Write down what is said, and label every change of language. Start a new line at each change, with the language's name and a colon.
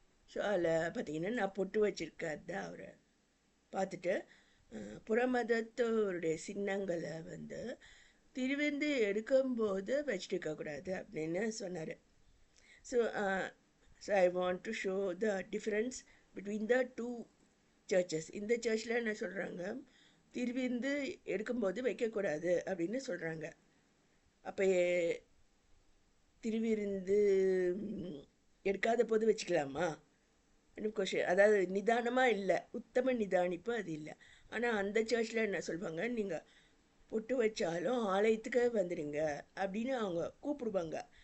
Tamil: So அதில் பார்த்திங்கன்னா நான் பொட்டு வச்சுருக்காரு அவரை பார்த்துட்டு, புறமதத்தோருடைய சின்னங்களை வந்து திருவிந்து எடுக்கும்போது வச்சுட்டு இருக்கக்கூடாது அப்படின்னு சொன்னார்.
English: So I want to show the difference between the two churches.
Tamil: இந்த சர்ச்சில் என்ன சொல்கிறாங்க, திருவிருந்து எடுக்கும்போது வைக்கக்கூடாது அப்படின்னு சொல்கிறாங்க. அப்போ திருவிருந்து எடுக்காத போது வச்சுக்கலாமா கொஷின். அதாவது நிதானமாக இல்லை, உத்தம நிதானிப்பு அது இல்லை. ஆனால் அந்த சர்ச்சில் என்ன சொல்லுவாங்க, நீங்கள் பொட்டு வச்சாலும் ஆலயத்துக்கு வந்துடுங்க அப்படின்னு அவங்க கூப்பிடுவாங்க.